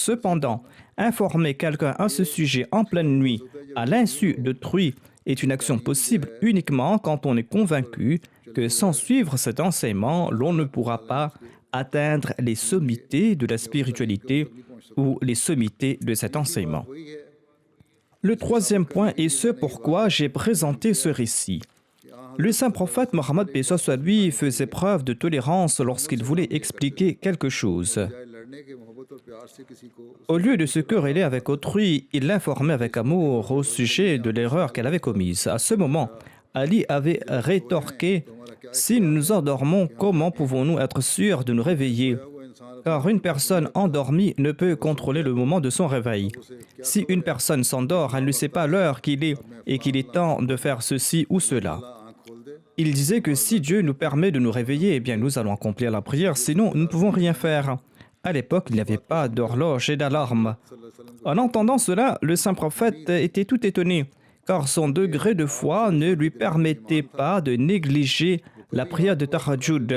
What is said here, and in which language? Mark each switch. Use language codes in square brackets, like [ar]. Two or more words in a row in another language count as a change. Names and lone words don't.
[fr] Cependant, informer quelqu'un à ce sujet en pleine nuit, à l'insu d'autrui, est une action possible uniquement quand on est convaincu que sans suivre cet enseignement, l'on ne pourra pas atteindre les sommités de la spiritualité ou les sommités de cet enseignement. Le troisième point est ce pourquoi j'ai présenté ce récit. Le saint prophète Mohammed paix soit lui faisait preuve de tolérance lorsqu'il voulait expliquer quelque chose. [ur] لڑنے کے محبت اور پیار سے کسی کو [fr] Au lieu de se quereller avec autrui, il l'informait avec amour au sujet de l'erreur qu'elle avait commise. À ce moment, Ali avait rétorqué: « Si nous nous endormons, comment pouvons-nous être sûrs de nous réveiller ? Car une personne endormie ne peut contrôler le moment de son réveil. Si une personne s'endort, elle ne sait pas l'heure qu'il est et qu'il est temps de faire ceci ou cela. » [ur] آنکھ کھول دے [fr] Il disait que si Dieu nous permet de nous réveiller, eh bien nous allons accomplir la prière, sinon nous ne pouvons rien faire. À l'époque, il n'y avait pas d'horloge et d'alarme. En entendant cela, le saint prophète était tout étonné, car son degré de foi ne lui permettait pas de négliger la prière de Tahajjud.